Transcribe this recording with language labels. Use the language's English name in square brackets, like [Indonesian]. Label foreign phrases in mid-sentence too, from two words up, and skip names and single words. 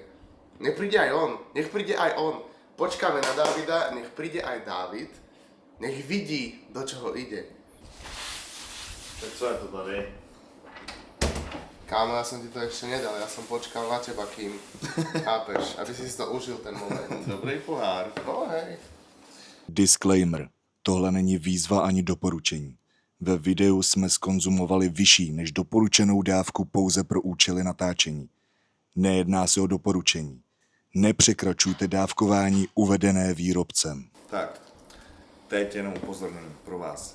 [Slovak] Nech príde aj on, nech príde aj on. Počkáme na Davida, nech príde aj David. Nech vidí, do čoho ide. [Czech] Tak co je to tady? [Slovak] Kámo, ja som ti to ešte nedal, ja som počkal na teba, kým chápeš, aby si to užil ten moment. Dobrý pohár. No hej. [Czech] Disclaimer. Tohle není výzva ani doporučení. Ve videu jsme skonzumovali vyšší než doporučenou dávku pouze pro účely natáčení. Nejedná se o doporučení. Nepřekračujte dávkování uvedené výrobcem. Tak, teď jenom upozornění pro vás.